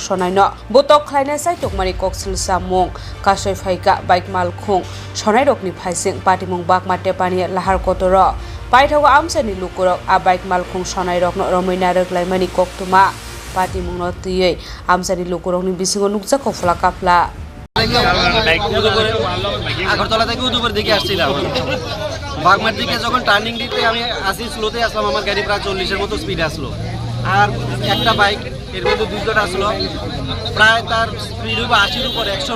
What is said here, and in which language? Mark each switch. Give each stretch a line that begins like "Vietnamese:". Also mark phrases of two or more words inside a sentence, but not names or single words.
Kok Borok: sonai no botok khlaina sai tokmani koksil samung kasoi phaika bike malkhung sonai rokni phaising patimung bak mate pani lahar kotoro paithago amsani lukurok a bike malkhung sonai rokno romaina roklaimani koktuma patimung no tiyei amsani lukurokni bisingo nukja kofla kapla
Bangla: আগরতলা থেকে উদয়পুর দিকে আসছিলাম বাগমার দিকে যখন টার্নিং দিতে আমি আসি স্লোতে আসলাম আমার গাড়ি প্রায় 40-এর মতো স্পিডে আসলো আর একটা বাইক এর মধ্যে দুইজন আসলো প্রায় তার স্পিড হবে 80-এর উপরে 100-এর